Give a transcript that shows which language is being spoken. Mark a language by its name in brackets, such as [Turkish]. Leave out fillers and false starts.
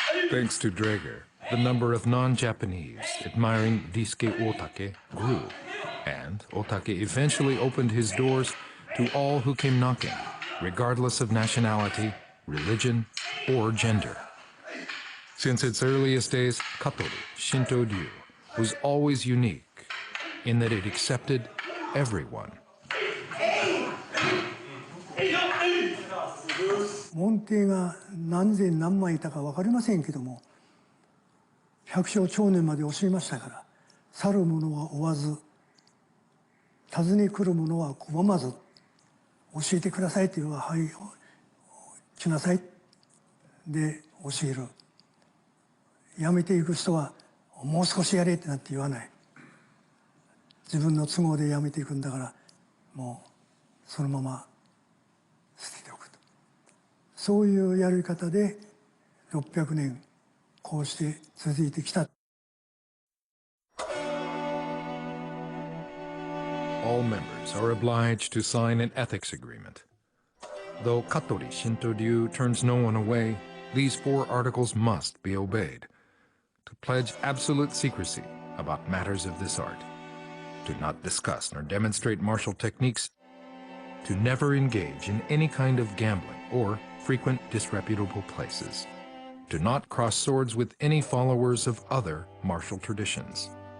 [English] Thanks to Draeger, the number of non-Japanese admiring Risuke Otake grew, and Otake eventually opened his doors to all who came knocking, regardless of nationality, religion, or gender. Since its earliest days, Katori Shinto Ryu was always unique in that it accepted everyone. [Japanese] 門弟が何千何万いたか分かりませんけども、百姓長年まで教えましたから、去る者は追わず、訪ね来る者は拒まず、教えてくださいというのは、はい、来なさい。で、教える。辞めていく人は、もう少しやれってなって言わない。自分の都合で辞めていくんだから、もう、そのまま捨てておくと。そういうやり方で、600年、こうして続いてきた。 [English] All members are obliged to sign an ethics agreement. Though Katori Shinto-ryu turns no one away, these 4 articles must be obeyed. To pledge absolute secrecy about matters of this art, to not discuss nor demonstrate martial techniques, to never engage in any kind of gambling or frequent disreputable places, to not cross swords with any followers of other martial traditions.